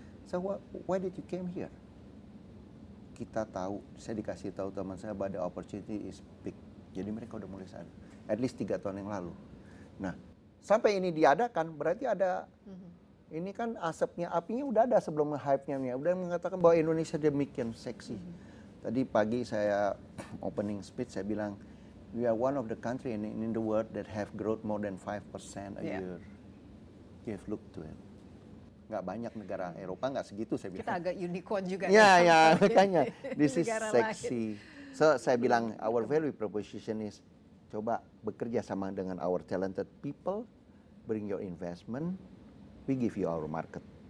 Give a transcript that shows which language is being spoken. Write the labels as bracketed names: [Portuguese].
[English] So why did you came here? [Indonesian] Kita tahu, saya dikasih tahu teman saya bahwa [English] the opportunity is big. [Indonesian] Jadi mereka udah mulai sadar. At least 3 tahun yang lalu. Nah, sampai ini diadakan berarti ada ini kan asapnya, apinya udah ada sebelum hype-nya. Udah mengatakan bahwa Indonesia demikian seksi. Tadi pagi saya opening speech saya bilang, [English] we are one of the country in the world that have growth more than 5% a year. You have looked to it. [Indonesian] Nggak banyak negara Eropa nggak segitu, saya bilang. Kita agak unicorn juga. Ya, makanya. [English] This is sexy. [Indonesian] So, saya bilang, [English] our value proposition is, [Indonesian] coba bekerja sama dengan [English] our talented people, bring your investment, we give you our market.